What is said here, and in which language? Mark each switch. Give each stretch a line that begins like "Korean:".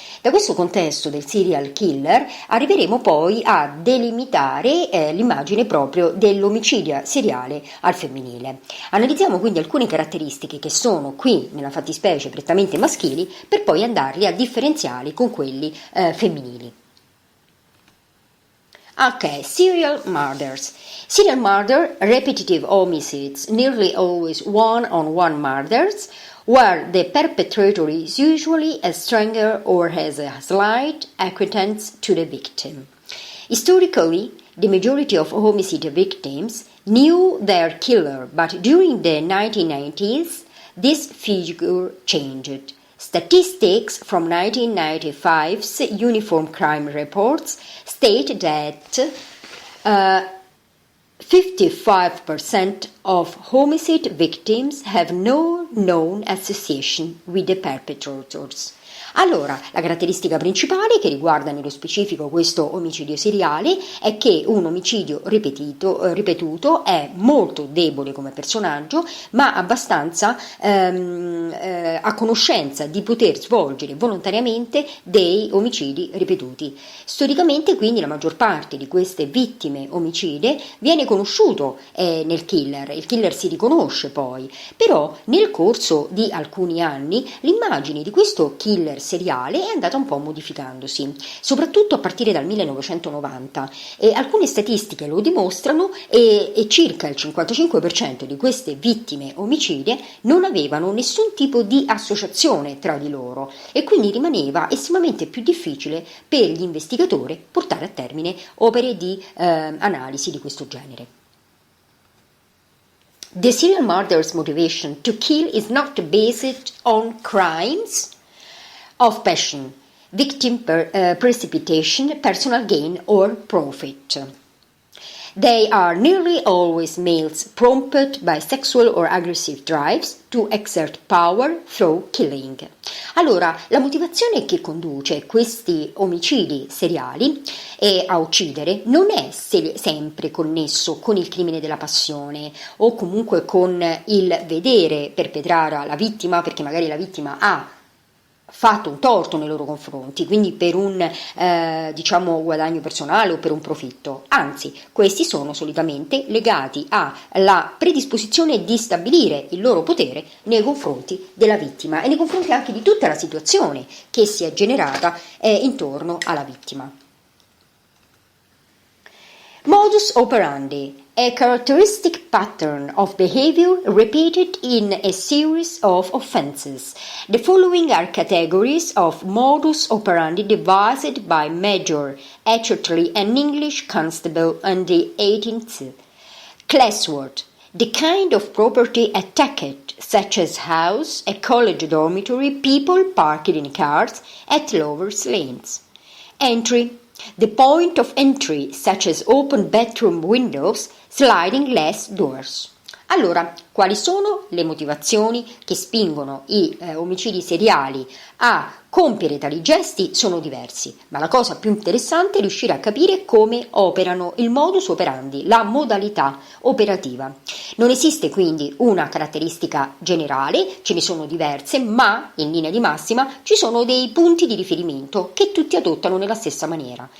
Italian: Da questo contesto del serial killer arriveremo poi a delimitare l'immagine proprio dell'omicidio seriale al femminile. Analizziamo quindi alcune caratteristiche che sono qui nella fattispecie prettamente maschili per poi andarli a differenziare con quelli femminili.
English: Ok, serial murders. Serial murder, repetitive homicides, nearly always one-on-one murders, where the perpetrator is usually a stranger or has a slight acquaintance to the victim. Historically, the majority of homicide victims knew their killer, but during the 1990s, this figure changed. Statistics from 1995's Uniform Crime Reports state that 55% of homicide victims have no known association with the perpetrators.
Italian: Allora, la caratteristica principale che riguarda nello specifico questo omicidio seriale è che un omicidio ripetuto è molto debole come personaggio, ma abbastanza a conoscenza di poter svolgere volontariamente dei omicidi ripetuti. Storicamente, quindi, la maggior parte di queste vittime omicide viene conosciuto nel killer. Il killer si riconosce poi, però nel corso di alcuni anni l'immagine di questo killer seriale è andata un po' modificandosi, soprattutto a partire dal 1990 e alcune statistiche lo dimostrano e circa il 55% di queste vittime omicide non avevano nessun tipo di associazione tra di loro e quindi rimaneva estremamente più difficile per gli investigatori portare a termine opere di analisi di questo genere.
English: The serial murderer's motivation to kill is not based on crimes of passion, victim precipitation, personal gain or profit. They are nearly always males prompted by sexual or aggressive drives to exert power through killing.
Italian: Allora, la motivazione che conduce questi omicidi seriali a uccidere non è sempre connesso con il crimine della passione o comunque con il vedere perpetrare la vittima perché magari la vittima ha fatto un torto nei loro confronti, quindi per un guadagno personale o per un profitto. Anzi, questi sono solitamente legati alla predisposizione di stabilire il loro potere nei confronti della vittima e nei confronti anche di tutta la situazione che si è generata intorno alla vittima.
English: Modus operandi, a characteristic pattern of behavior repeated in a series of offenses. The following are categories of modus operandi devised by Major Atherley, an English constable in the 18th. Classword, the kind of property attacked, such as house, a college dormitory, people parked in cars at lovers' lanes. Entry, the point of entry, such as open bathroom windows, sliding glass doors.
Italian: Allora, quali sono le motivazioni che spingono i omicidi seriali a compiere tali gesti? Sono diversi, ma la cosa più interessante è riuscire a capire come operano, il modus operandi, la modalità operativa. Non esiste quindi una caratteristica generale, ce ne sono diverse, ma in linea di massima ci sono dei punti di riferimento che tutti adottano nella stessa maniera.